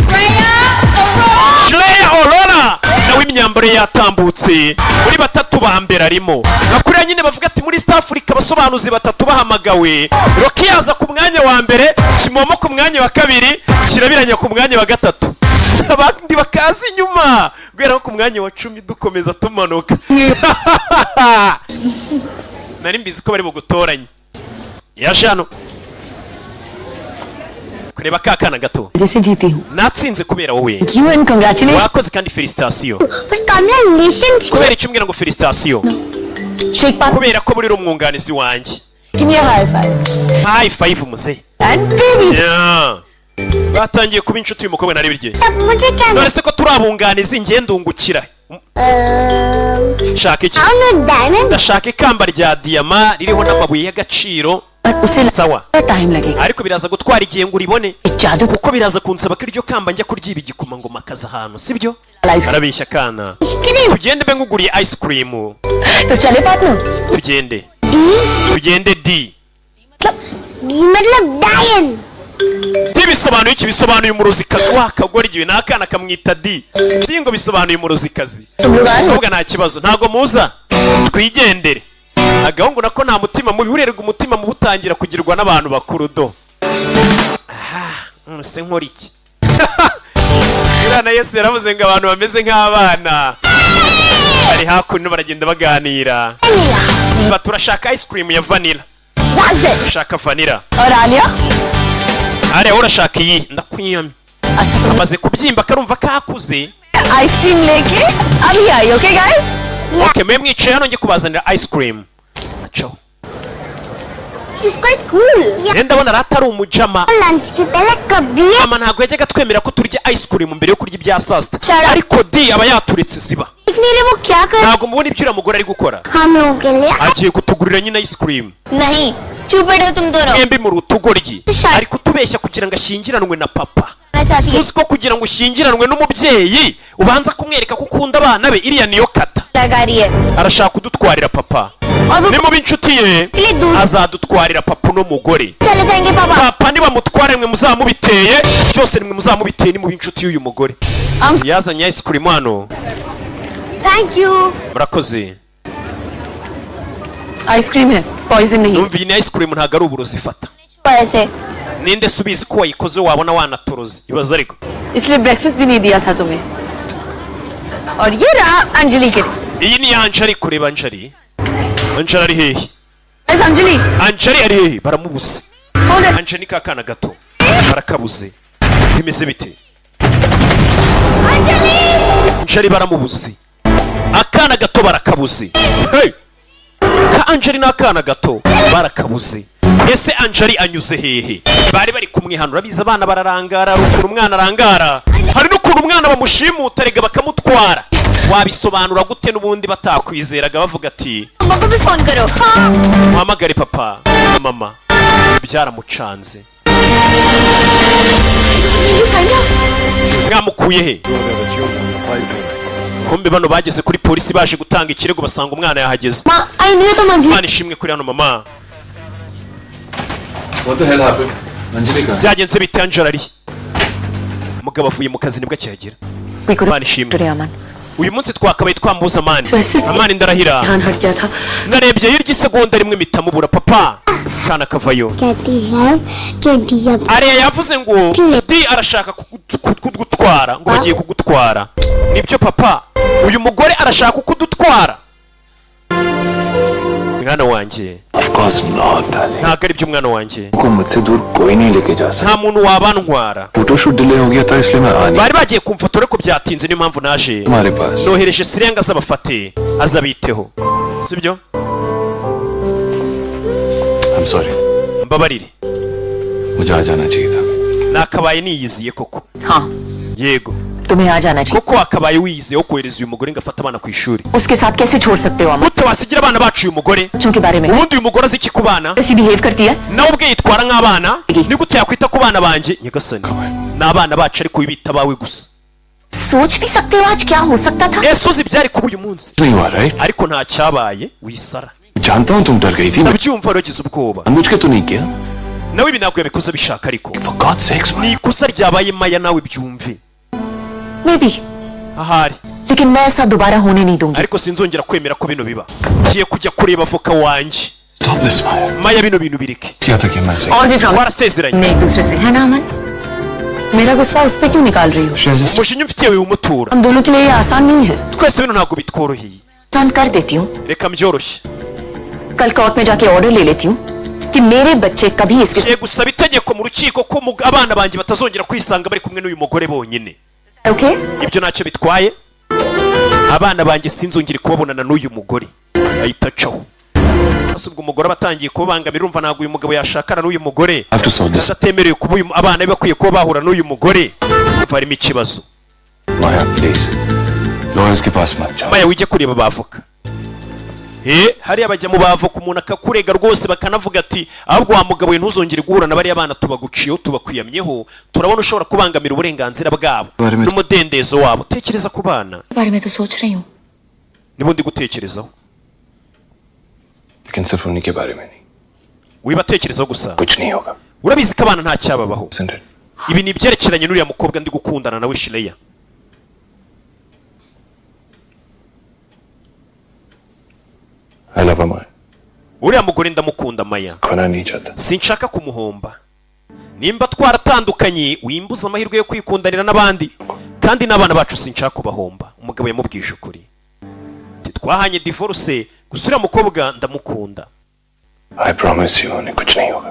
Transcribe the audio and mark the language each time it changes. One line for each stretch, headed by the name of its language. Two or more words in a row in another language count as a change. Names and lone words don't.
Kinyarwanda: Shreya Aurora nawe imyambaro yatambutse muri batatu ba mbere arimo nakuriya nyine bavuga ati muri East Africa abasobanuzi batatu bahamagawe Rocky yaza ku mwanya wa mbere Kimomo ku mwanya wa kabiri Kirabiranya ku mwanya wa gatatu abandi bakaza inyuma guhera ku mwanya wa 10 dukomeza tumanuka nari mbizi ko bari bugutoranye yaje hano kureba kakana gato
Hindi: जैसे जीती हूँ
Kinyarwanda: natsinze kubera wowe
English: you and congratulations
Kinyarwanda: wakoze kandi felicitation
English: But Kamla, listen.
Kinyarwanda: kubera icyo umbwira ngo felicitation
English: shake pan
Kinyarwanda: kubera ko buri umwunganizi wanjye
English: give me a high five
Kinyarwanda: muze
English: and baby
Kinyarwanda: yeah batangiye kuba inshuti y'umukobwa nari birye
Hindi: मुझे क्या
Kinyarwanda: none se ko turabunganiza ingendungukira shaka iki diamond ndashaka ikamba rya diama ririho n'amabuye y'agaciro
Hindi: उसे
Kinyarwanda: sawa
Hindi: टाइम लगेगा
Kinyarwanda: ariko biraza gutwara igihe ngo uribone
Hindi: जादू
Kinyarwanda: kuko biraza kunsaba ko iryo kamba njya kuryiba igikomangoma akaza ahantu sibyo arabeshya kana tugende be nguguriye
English: ice cream
Hindi: तो चले पार्टनर
Kinyarwanda: tugende D
Hindi: डी मतलब डायन
Kinyarwanda: D bisobanuye iki bisobanuye umuruzikazi wakagora igihe nakana kamwita D ngo bisobanuye umuruzikazi ubwo nta kibazo ntago muza twigendere agahungu nako nta mutima mubi urerega umutima mu butangira kugirwa n'abantu bakuru do se nkora iki Irana Yesu yaravuze ngo abantu bameze nk'abana bari hakuno baragenda baganira turashaka
English: ice cream
Kinyarwanda: ya vanilla turashaka vanilla
Hindi: और आलिया
Kinyarwanda: Ariya urashaka iyi ndakwiyamye amaze kubyimba karumva kakuze
Hindi: आइसक्रीम लेके अभी आई
English: OK guys
Kinyarwanda: okay mwe mwicaye hano ngiye kubazanira
English: ice cream
Kinyarwanda: acho
English: she's quite cool
Kinyarwanda: Genda bona ratari umujama
Hindi: lunch के पहले कभी
Kinyarwanda: mama ntago yajyaga twemera ko turya
English: ice cream
Kinyarwanda: mbere yo kurya ibya sasta
English: Shut up.
Kinyarwanda: ariko D aba yaturitse ziba
Hindi: देखने वो क्या कर
Kinyarwanda: ntago mubona ibyo uriya mugore ari gukora
Hindi: हम लोगों के लिए
Kinyarwanda: agiye kutugurira nyine
English: ice cream
Hindi: नहीं stupid हो तुम दोनों
Kinyarwanda: mwembi muri utugoryi
English: Shut.
Kinyarwanda: ari kutubeshya kugira ngo ashyingiranwe na papa
Hindi: मैं चाहती हूँ
Kinyarwanda: uzi ko kugira ngo ushyingiranwe n'umubyeyi ubanza kumwereka ko ukunda abana be iriya niyo kata
Hindi: लगा रही है
Kinyarwanda: arashaka kudutwarira papa
Hindi: और वो
Kinyarwanda: ni mu b'inshuti ye
Hindi: लिए दूर
Kinyarwanda: azadutwarira papa n'umugore
Hindi: चले जाएंगे पापा
Kinyarwanda: papa nibamutware mwe muzamubiteye byose nimwe muzamubiteye ni mu b'inshuti y'uyu mugore yazanye
English: ice cream
Kinyarwanda: hano
English: thank you
Kinyarwanda: murakoze
Hindi: आइसक्रीम है पॉइजन नहीं
Kinyarwanda: numva iyi ni
English: ice cream
Kinyarwanda: ntago ari uburozi ifata
Hindi: ऐसे
Kinyarwanda: ninde subizi ko wayikoze wabona wanatoroze ibaza ariko
Hindi: इसलिए ब्रेकफास्ट भी नहीं दिया था तुम्हें और ये रहा अंजलि के
Kinyarwanda: iyi ni Anjali kureba Anjali ari hehe
Hindi: अंजलि
Kinyarwanda: Anjali ari hehe baramubuze
Hindi: कौन है
Kinyarwanda: Anjali ka kana gato barakabuze bimeze bite Anjali baramubuze akana gato barakabuze hey ka Anjali n'akana gato barakabuze ese Anjali anyuze hehe bari bari kumwe hano urabiza abana bararangara rukuntu umwana arangara hari n'ukuntu umwana bamushimuta rega bakamutwara wabisobanura gute n'ubundi batakwizeraga bavuga ati
Hindi: मम्मा को भी फोन करो हाँ
Kinyarwanda: muhamagare papa na mama byaramucanze mwamukuye he kumbe bano bageze kuri polisi baje gutanga ikirego basanga umwana yahageze
Hindi: माँ आई नहीं तो मंजिल
Kinyarwanda: Imana ishimwe kuri hano mama
English: What the hell happened? Anjali
Hindi: कहाँ है?
Kinyarwanda: byagenze bite Angela ari umugabo avuye mu kazi nibwo akihagera Imana ishimwe
Hindi: अमन
Kinyarwanda: uyu munsi twakabaye twambuza amani Twese- amani ndarahira
Hindi: ध्यान हट गया था
Kinyarwanda: narebye hirya isegonda rimwe mitamubura papa kana kavayo
Hindi: कहती है कि दिया
Kinyarwanda: ariya yavuze ngo di arashaka kugutwara ngo bagiye kugutwara nibyo papa uyu mugore arashaka kudutwara mwana wanjye
English: Of course not, darling.
Kinyarwanda: ntabwo ari byo mwana wanjye
Hindi: को मुझसे दूर कोई नहीं लेके जा सकता
Kinyarwanda: nta muntu wabantwara
English: photoshoot delay
Hindi: हो गया था इसलिए मैं आ नहीं
Kinyarwanda: bari bagiye kumfotora ariko byatinze niyo mpamvu naje
Hindi: तुम्हारे पास
Kinyarwanda: nohereje sirenga azabafate azabiteho sibyo
English: I'm sorry.
Kinyarwanda: mbabarire
Hindi: मुझे आ जाना चाहिए था.
Kinyarwanda: nakabaye niyiziye koko
Hindi: हाँ
Kinyarwanda: yego
Hindi: तुम्हें आ जाना चाहिए
Kinyarwanda: koko wakabaye wiyiziye wo kohereza uyu mugore ngo afate abana ku ishuri
Hindi: उसके साथ कैसे छोड़ सकते हो अमन
Kinyarwanda: gute wasigira abana bacu uyu mugore
Hindi: बच्चों के बारे में
Kinyarwanda: ubundi uyu mugore azi iki ku bana
Hindi: ऐसी बिहेव करती है
Kinyarwanda: nawe ubwe yitwara nk'abana ni gute yakwita ku bana banjye nyagasani ni abana bacu ariko wibita abawe gusa
Hindi: सोच भी सकते हो आज क्या हो सकता था
Kinyarwanda: ese uzi ibyari kuba uyu munsi
Hindi: नहीं हुआ राइट
Kinyarwanda: ariko nta cyabaye wisara
Hindi: जानता हूँ तुम डर गई थी
Kinyarwanda: ndabyumva wagize ubwoba
Hindi: जानबूझ के तो नहीं किया
Kinyarwanda: nawe ibi ntabwo yabikoze abishaka ariko
English: For God's sakes
Kinyarwanda: ni
English: man
Kinyarwanda: ikosa ryabaye maya nawe byumve
Hindi: मैं भी
Kinyarwanda: ahari
Hindi: लेकिन मैं ऐसा दोबारा होने नहीं दूंगी
Kinyarwanda: ariko sinzongera kwemera ko bino biba ngiye kujya kureba avoka wanjye
English: Stop this Maya
Kinyarwanda: maya bino bintu bireke
Hindi: क्या था कि मैं सही और भी प्रॉब्लम
Kinyarwanda: warasezeranye
Hindi: एक दूसरे से है ना अमन मेरा गुस्सा उस पे क्यों निकाल रही हो
English: Just
Kinyarwanda: umujinya mfitiye wiwumutura
Hindi: हम दोनों के लिए ये आसान नहीं है
Kinyarwanda: twese bino ntabwo bitworoheye
Hindi: आसान कर देती हूँ
Kinyarwanda: reka mbyoroshye
Hindi: कल कोर्ट में जाके ऑर्डर ले लेती हूँ कि मेरे बच्चे कभी इसके
Kinyarwanda: ngiye gusaba itegeko mu rukiko ko abana banjye batazongera kwisanga bari kumwe n'uyu mugore bonyine
Hindi: ओके
Kinyarwanda: ibyo ntacyo bitwaye abana banjye sinzongere kubabonana n'uyu mugore ahita acaho sasa ubwo umugore aba atangiye kubabangamira urumva ntabwo uyu mugabo yashakana n'uyu mugore
English: have to solve this.
Kinyarwanda: atemerewe kuba abana be bakwiye kuba bahura n'uyu mugore umva harimo ikibazo
Hindi: Maya
English: please lawyers
Hindi: के पास मत जाओ
Kinyarwanda: maya wijye kureba abavoka hariya bajya mu bavoka umuntu akakurega rwose bakanavuga ati ahubwo wa mugabo we ntuzongere guhura na bariya bana tubaguciyeho tubakwiyamyeho turabona ushobora kubangamira uburenganzira bwabo n'umudendezo wabo. Tekereza ku bana nibo ndi gutekerezaho.
Hindi: लेकिन सिर्फ उन्हीं के बारे में नहीं.
Kinyarwanda: wibatekerezaho gusa.
Hindi: कुछ नहीं होगा.
Kinyarwanda: urabizi ko abana nta cyababaho. ibi ni ibyerekeranye n'uriya mukobwa ndi gukundana nawe Shileya.
English: I love Maya.
Kinyarwanda: uriya mugore ndamukunda Maya.
Hindi: खोना नहीं चाहता.
Kinyarwanda: sinshaka kumuhomba. nimba twaratandukanye wimbuza amahirwe yo kwikundanira n'abandi kandi n'abana bacu sinshaka kubahomba. umugabo yamubwije ukuri. twahanye divorce gusa uriya mukobwa ndamukunda.
English: I promise you
Hindi: उन्हें कुछ नहीं होगा.